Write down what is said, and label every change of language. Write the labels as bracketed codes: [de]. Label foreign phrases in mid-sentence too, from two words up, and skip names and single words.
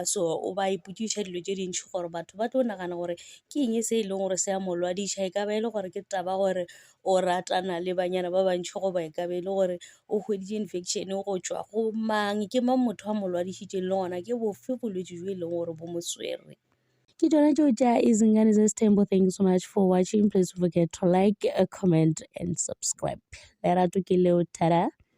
[nso] So o ba ipotšiša dilo tše dintšhi gore batho ba tlo nagana gore ke eng se e leng gore se a mo lwadiša, e ka ba e le gore ke taba gore o ratana le banyana ba bantšhi goba e ka be e le gore o hweditše infection go tšwa go mang, ke mang motho a mo lwadišitšeng le gona ke bofe bolwetši jo e leng gore bo mo swere. Ke tšona tšeo tša Izingane Zesithembu. [en] Thank you so much for watching. Please don't forget to like, comment and subscribe. [nso] Lerato ke leo, tada.